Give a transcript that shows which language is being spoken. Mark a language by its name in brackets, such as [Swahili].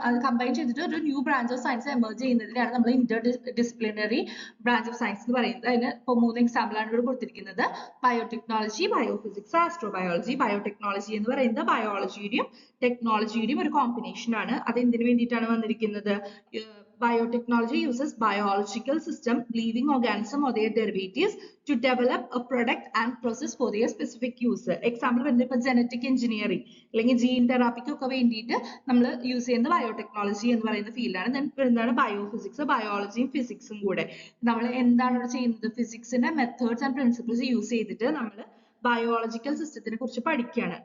[Malayalam] അത് കമ്പൈൻ ചെയ്തിട്ട് ഒരു new branch of science emerge ചെയ്യുന്നതിനാണ് നമ്മൾ Inter disciplinary branch of science എന്ന് പറയുന്നത്. അതിന് ഇപ്പോൾ 3 എക്സാമ്പിൾ ആണ് ഇവിടെ കൊടുത്തിരിക്കുന്നത്: ബയോടെക്നോളജി, ബയോഫിസിക്സ്, ആസ്ട്രോബയോളജി. ബയോടെക്നോളജി എന്ന് പറയുന്നത് ബയോളജിയുടെയും ടെക്നോളജിയുടെയും ഒരു കോമ്പിനേഷൻ ആണ്. അത് എന്തിനു വേണ്ടിയിട്ടാണ് വന്നിരിക്കുന്നത്? [English] Biotechnology uses biological system, living organism or their derivatives to develop a product and process for their specific use. [Malayalam] Example വരുന്നത് ഇപ്പൊ ജനറ്റിക് എഞ്ചിനീയറിംഗ് അല്ലെങ്കിൽ ജീൻ തെറാപ്പിക്കൊക്കെ വേണ്ടിയിട്ട് നമ്മൾ യൂസ് ചെയ്യുന്ന ബയോടെക്നോളജി എന്ന് പറയുന്ന ഫീൽഡാണ്. ദെൻ എന്താണ്? ബയോഫിസിക്സ്, ബയോളജിയും ഫിസിക്സും കൂടെ. നമ്മൾ എന്താണ് ഇവിടെ ചെയ്യുന്നത്? ഫിസിക്സിന്റെ മെത്തേഡ്സ് ആൻഡ് പ്രിൻസിപ്പിൾസ് യൂസ് ചെയ്തിട്ട് നമ്മൾ ബയോളജിക്കൽ സിസ്റ്റത്തിനെ കുറിച്ച് പഠിക്കുകയാണ്.